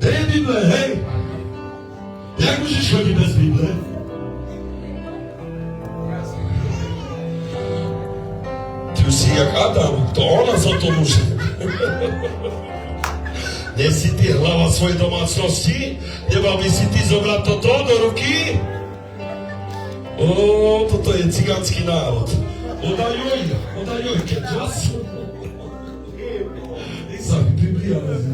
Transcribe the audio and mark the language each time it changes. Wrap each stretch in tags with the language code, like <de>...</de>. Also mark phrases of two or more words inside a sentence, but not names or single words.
<cs>Bible, hej? Jak můžeš chodit bez Bible? Ty už si jak Adam, to ona za to může.</cs> <sk>Nesi ty hlava svojej domácnosti? Nemal by si ty zobrať toto do ruky? Toto je cigánsky národ. Odajuj, keď čas. Nech sa mi Biblia vezme.</sk>